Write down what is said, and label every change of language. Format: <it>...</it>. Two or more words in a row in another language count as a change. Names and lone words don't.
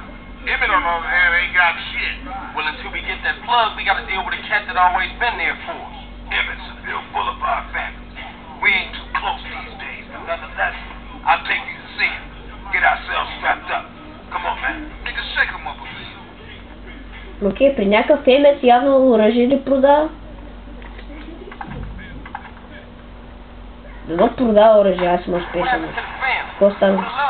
<en>Emmett, on the other hand, ain't got shit. Well, until we get that plug, we gotta deal with a cat that always been there for us. Emmett's a bill full of our families. We ain't too close these days, but nonetheless, I'll take you to see him. Get ourselves strapped up. Come on, man. Niggas, shake him up a bit.</en> <bg>Окей, при някакъв Емет явно оръжие ли продава? Дано продава оръжие, аз съм успешен. Какво стана?</bg>